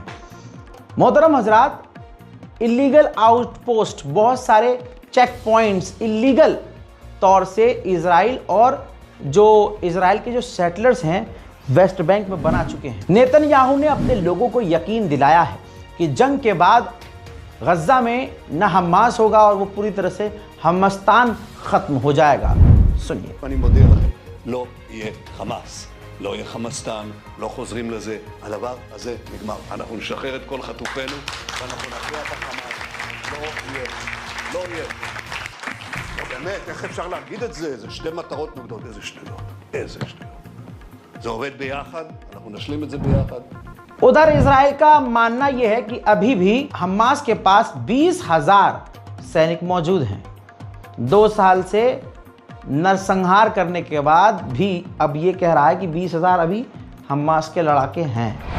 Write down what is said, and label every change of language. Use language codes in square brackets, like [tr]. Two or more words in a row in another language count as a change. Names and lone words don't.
[hi] मोहतरम हजरात, [en] illegal outpost, [hi] बहुत सारे [en] check points [hi] इलीगल तौर से इजराइल और जो इजराइल के जो सेटलर्स हैं वेस्ट बैंक में बना चुके हैं। नेतन्याहू ने अपने लोगों को यकीन दिलाया है कि जंग के बाद गज्जा में न हमास होगा और वो पूरी तरह से हमस्तान खत्म हो जाएगा। सुनिए। [he] לא יהיה חמאס, לא יהיה חמאסטן, לא חוזרים לזה, הדבר הזה נגמר. אנחנו נשחרר את כל חטופינו ואנחנו נכריע את החמאס. לא יהיה. לא באמת, איך אפשר להגיד את זה? זה שתי מטרות נוגדות. איזה שטויות. איזה שטויות. זה עובד ביחד, אנחנו נשלים את זה ביחד. [hi] उधर इजराइल का मानना यह है कि अभी भी हमास के पास 20,000 सैनिक मौजूद हैं। 2 साल से नरसंहार करने के बाद भी अब ये कह रहा है कि 20,000 अभी हमास के लड़ाके हैं।